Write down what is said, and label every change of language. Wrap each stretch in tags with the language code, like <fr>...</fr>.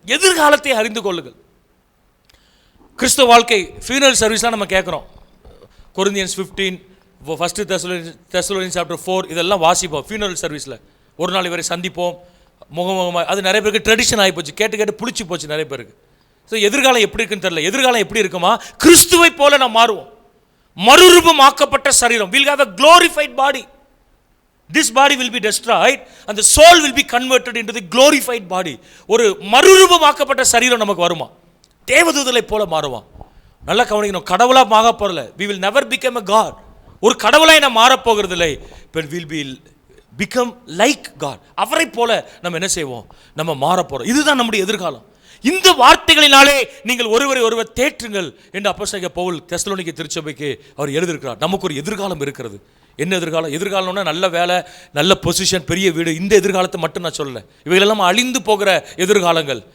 <ta>எதிர்காலத்தை அறிந்து கொள்ளுங்கள். கிறிஸ்தவ வாழ்க்கை ஃபியூனரல் சர்வீஸ்லாம் நம்ம கேட்குறோம். கொரிந்தியன்ஸ் 15,</ta> <en>1 Thessalonians chapter 4</en> <ta>இதெல்லாம் வாசிப்போம் ஃபியூனரல் சர்வீஸில். ஒரு நாள் இவரை சந்திப்போம் முகமுகமாக. அது நிறைய பேருக்கு ட்ரெடிஷன் ஆகி போச்சு, கேட்டு கேட்டு புளிச்சு போச்சு நிறைய பேருக்கு. ஸோ எதிர்காலம் எப்படி இருக்குன்னு தெரியல. எதிர்காலம் எப்படி இருக்குமா? கிறிஸ்துவை போல நாம் மாறுவோம். மறுரூபமாக்கப்பட்ட சரீரம்.</ta> <en>we'll have a glorified body. This body will be destroyed and the soul will be converted into the glorified body.</en> <ta>ஒரு மறுரூபமாக்கப்பட்ட சரீரம் நமக்கு வருமா? தேவதூதலை போல மாறுவான். நல்லா கவனிக்கணும், கடவுளாக மாக போறல.</ta> <en>we will never become a god.</en> <ta>ஒரு கடவுளாய் நாம் மாறப்போகிறது இல்லை.</ta> <en>but will be become like God.</en> <ta>அவரை போல நம்ம என்ன செய்வோம்? நம்ம மாறப்போறோம். இதுதான் நம்முடைய எதிர்காலம். இந்த வார்த்தைகளினாலே நீங்கள் ஒருவரை ஒருவர் தேற்றுங்கள் என்று அப்போஸ்தலனாகிய பவுல் தெசலோனிக்கே திருச்சபைக்கு அவர் எழுதியிருக்கிறார். நமக்கு ஒரு எதிர்காலம் இருக்கிறது. என்ன எதிர்காலம்? எதிர்காலம்னா நல்ல வேலை, நல்ல பொசிஷன், பெரிய வீடு. இந்த எதிர்காலத்தை மட்டும் நான் சொல்லலை. இவைகளெல்லாம் அழிந்து போகிற எதிர்காலங்கள்.</ta>